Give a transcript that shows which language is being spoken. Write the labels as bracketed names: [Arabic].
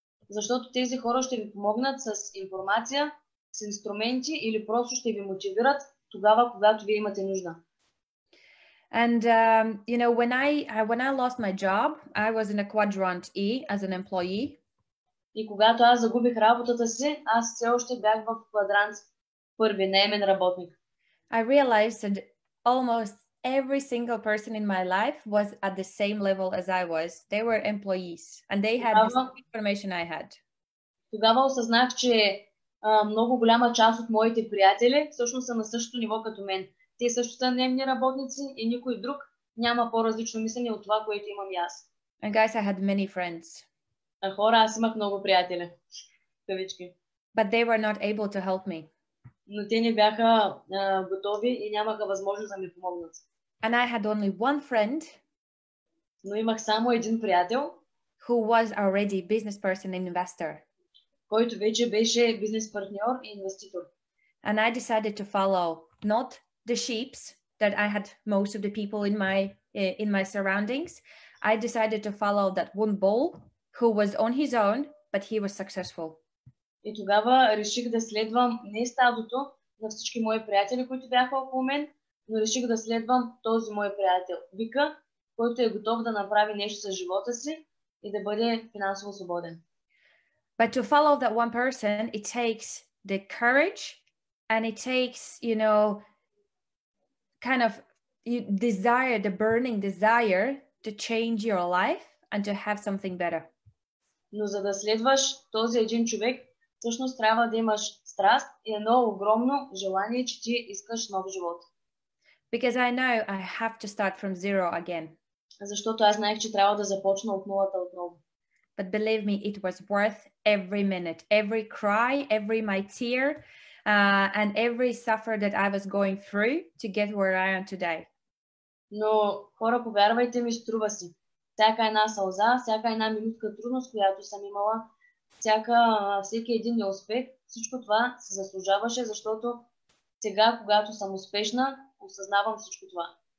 [Bulgarian] Защото тези хора ще ви помогнат с информация, с инструменти или просто ще ви мотивират тогава, когато вие имате нужда. [English] And when I lost my job, I was in a quadrant E as an employee. [Bulgarian] И когато аз загубих работата си, аз все още бях в квадрант първи, наемен работник. [English] I realized that almost every single person in my life was at the same level as I was. They were employees and they had the same information I had. [Bulgarian] Тогава осъзнах, че много голяма част от моите приятели всъщност са на същото ниво като мен. Те също са наемни работници и никой друг няма по-различно мислене от това, което имам и аз. [English] And guys, I had many friends. [Bulgarian] Хора, аз имах много приятели. Кавички. [English] But they were not able to help me. [Bulgarian] Но те не бяха готови и нямаха възможност да ми помогнат. [English] And I had only one friend. [Bulgarian] Но имах само един приятел. [English] Who was already business person and investor. [Bulgarian] Който вече беше бизнес партньор и инвеститор. [English] And I decided to follow not the sheeps that I had most of the people in my surroundings. I decided to follow that one bull who was on his own, but he was successful. [Bulgarian] И тогава реших да следвам не стадото на всички мои приятели, които бяха около мен, но реших да следвам този мой приятел, Вика, който е готов да направи нещо с живота си и да бъде финансово свободен. [English] But to follow that one person, it takes the courage and it takes, kind of desire, the burning desire to change your life and to have something better. [Bulgarian] Но за да следваш този един човек, всъщност трябва да имаш страст и едно огромно желание, че ти искаш нов живот. [English] Because I know I have to start from zero again. [Bulgarian] Защото аз знаех, че трябва да започна от нулата отново. [English] But believe me, it was worth every minute, every cry, every my tear, and every suffer that I was going through to get where I am today. [Bulgarian] Но хора, повярвайте ми, струва си. Всяка една сълза, всяка една минутка трудност, която съм имала, всеки един неуспех, всичко това се заслужаваше, защото сега, когато съм успешна, осъзнавам всичко това.